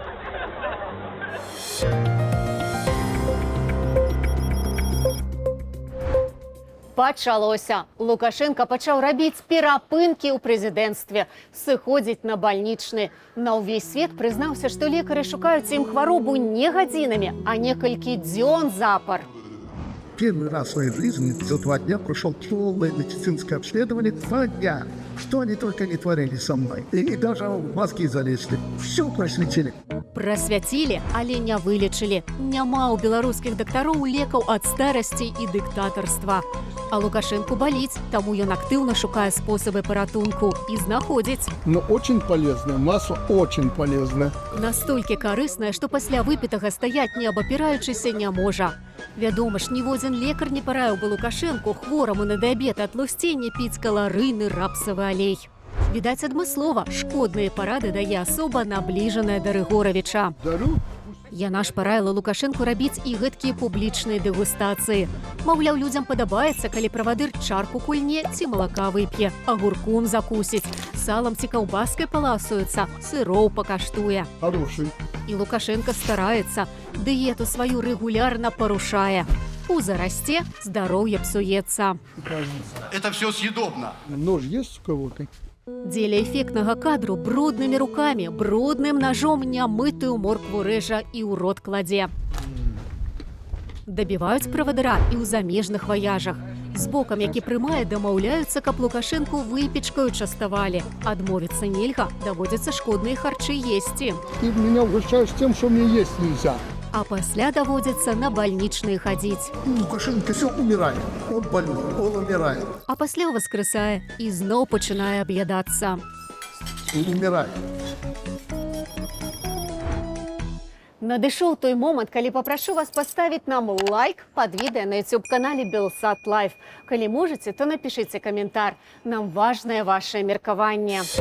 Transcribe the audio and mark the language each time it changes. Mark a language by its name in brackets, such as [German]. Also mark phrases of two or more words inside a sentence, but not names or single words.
[Belarusian] Пачалося. Лукашенко пачаў рабіць перапынкі ў прэзідэнцтве, сыходзіць на бальнічны. На ўвесь свет прызнаўся, што лекары шукаюць ім хваробу не гадзінамі, а некалькі дзён запар. [Russian] Первый раз в своей жизни за 2 дня прошел полное медицинское обследование. 2 дня. Что они только не творили со мной. И даже в мозги залезли. Все просветили. [Belarusian] Прасвяцілі, але не вылечылі. Няма ў беларускіх дактароў лекаў ад старасці і дыктатарства. А Лукашенку баліць, таму ён актыўна шукае спосабы паратунку і знаходзіць. [Russian] Но очень полезное. Масло очень полезное. [Belarusian] Настолькі карыснае, што пасля выпітага стаяць не абапіраючыся не можа. Вядома ж, ніводзін лекар не параіў бы Лукашенку хвораму на дыябет ад тлусцення піць каларыйны рапсавы алей. Відаць, адмыслова шкодныя парады дае асоба, набліжаная да Рыгоравіча. Дару? Яна ж параіла Лукашенку рабіць і гэткія публічныя дэгустацыі. Маўляў, людзям падабаецца, калі правадыр чарку кульне ці малака вып'е, агурком закусіць, салам ці каўбаскай паласуецца, сыроў пакаштуе. [Russian] Хороший. [Belarusian] І Лукашенко стараецца, дыету сваю рэгулярна парушае. Пузо расце, здароўе псуецца. [Russian] Это все съедобно. Нож есть у кого-то? [Belarusian] Дзеля эфектнага кадру бруднымі рукамі, брудным ножом нямытую моркву рэжа і ў рот кладзе. Дабіваюць правадыра і ў замежных ваяжах. З бокам, які прымае, дамаўляюцца, каб Лукашенку выпечкаю частавалі. Адмовіцца нельга, даводзіцца шкодныя харчы есці. [Russian] Ты меня угощаешь тем, что мне есть нельзя. [Belarusian] А пасля даводзіцца на бальнічныя хадзіць. [Russian] Лукашенко все умирает. Он больной, он умирает. [Belarusian] А пасля воскрэсае і зноў пачынае аб'ядацца. [Russian] Умирает. [Belarusian] Надышоў той момант, калі папрашу вас паставіць нам лайк пад відэа на YouTube-канале Белсат Лайф. Калі можаце, то напішыце каментар. Нам важнае вашае меркаванне.